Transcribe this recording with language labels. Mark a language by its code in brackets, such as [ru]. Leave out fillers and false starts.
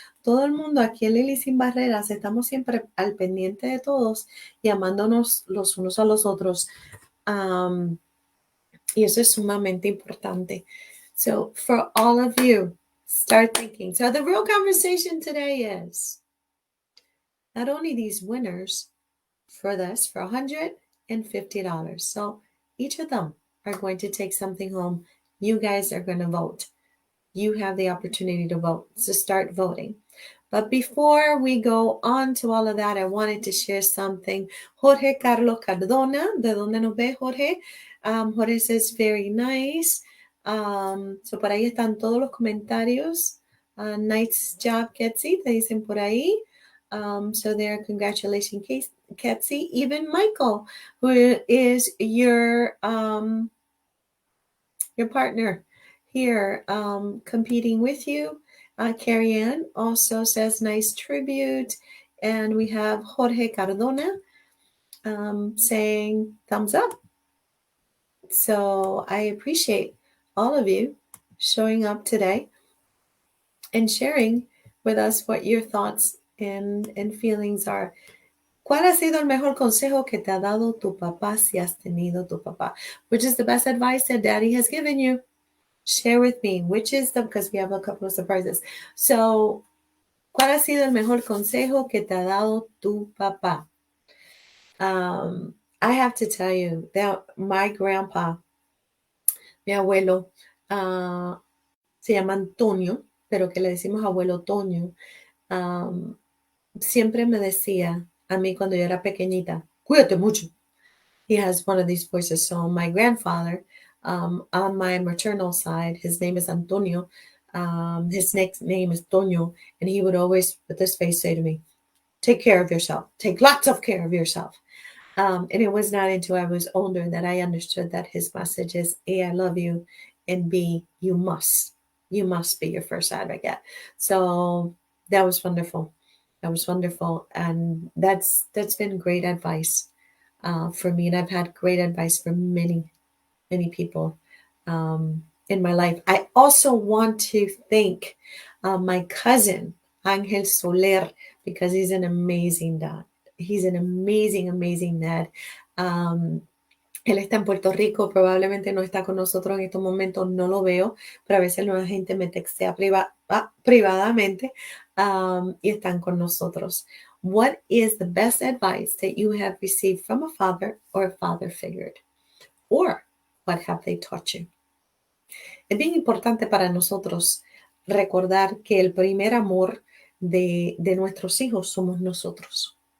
[es] Todo el mundo aquí en Lily Sin Barreras estamos siempre al pendiente de todos y amándonos los unos a los otros. Y eso es sumamente importante. [en] So for all of you, start thinking. So the real conversation today is not only these winners for this for $150. So each of them are going to take something home. You guys are going to vote. You have the opportunity to vote. So start voting. But before we go on to all of that, I wanted to share something. [es] Jorge Carlos Cardona, ¿de dónde nos ve Jorge? [en] Jorge says, very nice. [es] So por ahí están todos los comentarios. [en] Nice job, [es] Ketsi, te dicen por ahí. [en] So there, congratulations, Ketsi. Even Michael, who is your partner here competing with you. Carrie Ann also says nice tribute. And we have Jorge Cardona saying thumbs up. So I appreciate all of you showing up today and sharing with us what your thoughts and feelings are. [es] ¿Cuál ha sido el mejor consejo que te ha dado tu papá si has tenido tu papá? [en] Which is the best advice that daddy has given you? Share with me, which is because we have a couple of surprises. [es] So, ¿cuál ha sido el mejor consejo que te ha dado tu papá? [en] I have to tell you that my grandpa, [es] mi abuelo, se llama Antonio, pero que le decimos abuelo Toño, siempre me decía a mí cuando yo era pequeñita, cuídate mucho. [en] He has one of these voices. So my grandfather, on my maternal side, his name is Antonio. His next name is Toño. And he would always, with his face, say to me, take care of yourself. Take lots of care of yourself. And it was not until I was older that I understood that his message is, A, I love you, and B, you must be your first advocate. So that was wonderful. That was wonderful. And that's been great advice for me. And I've had great advice from many, many people in my life. I also want to thank my cousin, Angel Soler, because he's an amazing dad. He's an amazing, amazing dad. [es] Él está en Puerto Rico, probablemente no está con nosotros en estos momentos, no lo veo, pero a veces la gente me textea privadamente y están con nosotros. [en] What is the best advice that you have received from a father or a father figure? Or what have they taught you? [es] Es bien importante para nosotros recordar que el primer amor de nuestros hijos somos nosotros.